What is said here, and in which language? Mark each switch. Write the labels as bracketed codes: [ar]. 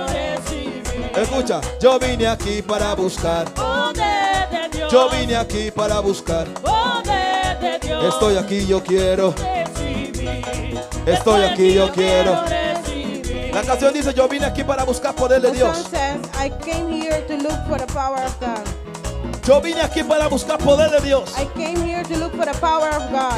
[es] recibir Escucha. Yo vine aquí para buscar. poder de Dios, Yo vine aquí para buscar. poder de Dios. Estoy aquí, yo quiero. recibir. Estoy aquí, yo quiero. recibir. La canción dice: yo vine aquí para buscar poder de [en] The [es] Dios. [en] song says, I came here to look for the power of God. [es] Yo vine aquí para buscar poder de Dios. [en] I came here to look for the power of God.